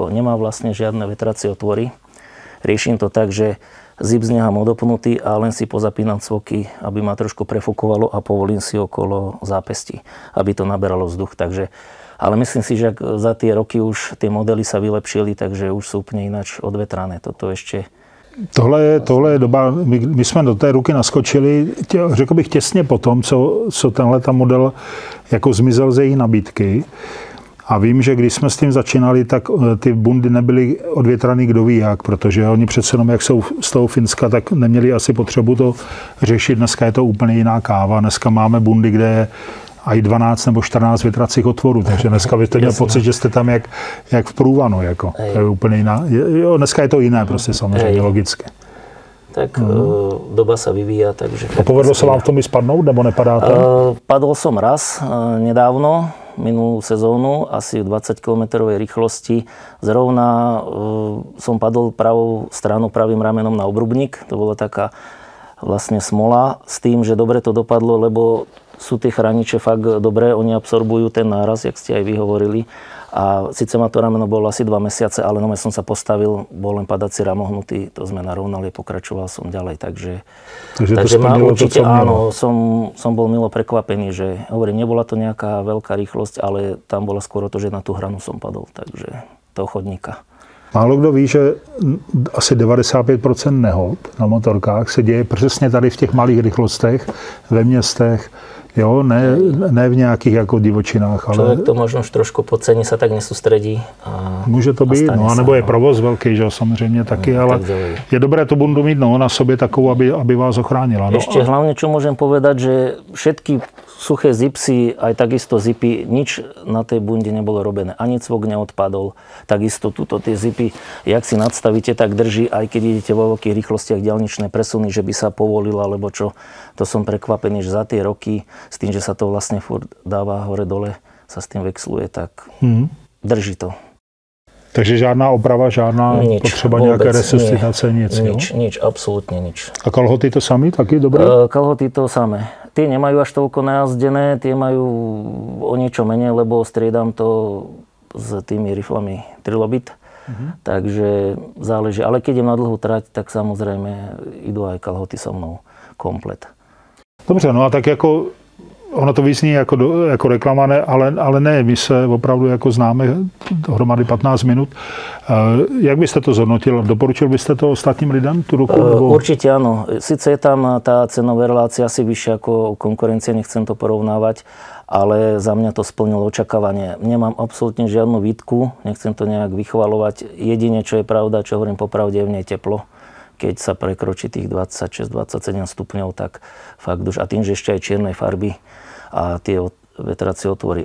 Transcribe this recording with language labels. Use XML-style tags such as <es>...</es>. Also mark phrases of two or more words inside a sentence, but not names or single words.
<sk>Nemá vlastne žiadne vetracie otvory. Riešim to tak, že zip nechám odopnutý a len si pozapínam cvoky, aby ma trošku prefúkovalo a povolím si okolo zápestí, aby to naberalo vzduch. Takže ale myslím si, že za tie roky už tie modely sa vylepšili, takže už sú úplne ináč odvetrané. Toto ešte...</sk> <cs>Tohle je doba, my jsme do té ruky naskočili, řekl bych těsně po tom, co tenhle model jako zmizel ze její nabídky. A vím, že když jsme s tím začínali, tak ty bundy nebyly odvětraný kdo ví jak, protože oni přece jenom, jak jsou z toho Finska, tak neměli asi potřebu to řešit. Dneska je to úplně jiná káva. Dneska máme bundy, kde je aj 12 nebo 14 větracích otvorů, takže dneska byste měl pocit, že jste tam jak v průvanu, jako. To je úplně jiná. Jo, dneska je to jiné, prostě samozřejmě, logicky.</cs> <sk>Tak doba sa vyvíja, takže...</sk> <cs>A povedlo sa vám v tom i spadnout, nebo nepadáte?</cs> <sk>Padol som raz nedávno, minulú sezónu, asi v 20 km rýchlosti. Zrovna som padol pravou stranou, pravým ramenom na obrubník. To bola taká vlastne smola s tým, že dobre to dopadlo, lebo sú tie chrániče fakt dobré, oni absorbujú ten náraz, jak ste aj vy hovorili. A síce ma to rameno bolo asi 2 mesiace, ale no som sa postavil, bol len padací ramohnutý, to sme narovnali, pokračoval som ďalej, takže ma určite áno, som bol milo prekvapený, že hovorím, nebola to nejaká veľká rýchlosť, ale tam bola skôr to, že na tú hranu som padol, takže toho chodníka.</sk> <cs>Málo kdo ví, že asi 95% nehod na motorkách se děje přesně tady v těch malých rychlostech, ve městech, jo, ne v nějakých jako divočinách.</cs> <sk>Ale člověk to možno už trošku podcení, sa tak nesústredí.</sk> <cs>Může to být, no, anebo je provoz velký, že jo, samozřejmě taky, ale je dobré tu bundu mít na sobě takovou, aby vás ochránila. No.</cs> <sk>Ešte hlavne, čo môžem povedať, že všetky suché zipsy, aj takisto zipy, nič na tej bunde nebolo robené. Ani cvok neodpadol. Takisto tuto tie zipy, jak si nadstavíte, tak drží, aj keď idete vo veľkých rýchlostiach diaľničné presuny, že by sa povolilo, alebo čo. To som prekvapený, že za tie roky, s tým, že sa to vlastne furt dáva hore-dole, sa s tým vexluje, tak drží to.</sk> <cs>Takže žádná oprava, žádná potřeba nějaké resuscitace,</cs> <sk>Nič, absolútne nič.</sk> <cs>A kalhoty to sami taky dobré? Kalhoty to samé.</cs> <sk>Tie nemajú až toľko najazdené, tie majú o niečo menej, lebo striedam to s tými riflami Trilobit. Takže záleží. Ale keď idem na dlhú trať, tak samozrejme idú aj kalhoty so mnou komplet.</sk> <cs>Dobře, no a tak jako ono to vyzní jako reklama, ale ne, my se opravdu jako známe dohromady 15 minut. Jak byste to zhodnotil? Doporučil byste to ostatním lidem, tu ruku?</cs> <sk>Určite áno. Sice je tam tá cenová relácia asi vyššia ako konkurencia, nechcem to porovnávať, ale za mňa to splnilo očakávanie. Nemám absolútne žiadnu výtku, nechcem to nejak vychvalovať. Jedine, čo je pravda, čo hovorím popravde, je v nej teplo. Keď sa prekročí tých 26-27 stupňov, tak fakt už, a tým, že ešte aj čiernej farby a tie vetracie otvory.</sk>